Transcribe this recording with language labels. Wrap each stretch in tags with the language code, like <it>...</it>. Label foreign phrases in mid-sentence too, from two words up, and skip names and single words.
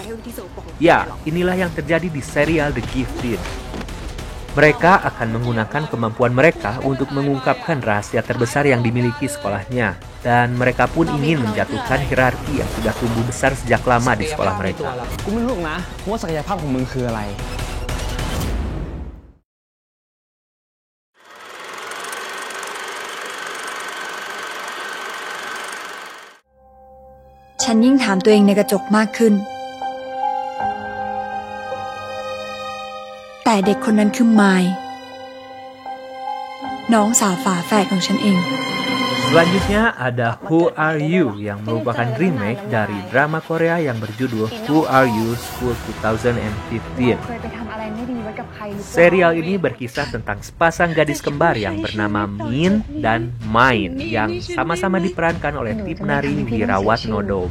<id>Ya, inilah yang terjadi di serial The Gifted. Mereka akan menggunakan kemampuan mereka untuk mengungkapkan rahasia terbesar yang dimiliki sekolahnya. Dan mereka pun ingin menjatuhkan hierarki yang sudah tumbuh besar sejak lama di sekolah mereka.</id> <th>ฉันยิ่งถามตัวเองในกระจกมากขึ้นแต่เด็กคนนั้นคือไมล์น้องสาวฝาแฝดของฉันเอง</th> <id>Selanjutnya ada Who Are You yang merupakan remake dari drama Korea yang berjudul Who Are You School 2015. Serial ini berkisah tentang sepasang gadis kembar yang bernama Min dan Main yang sama-sama diperankan oleh Tipnari Wirawat Nodom.</id>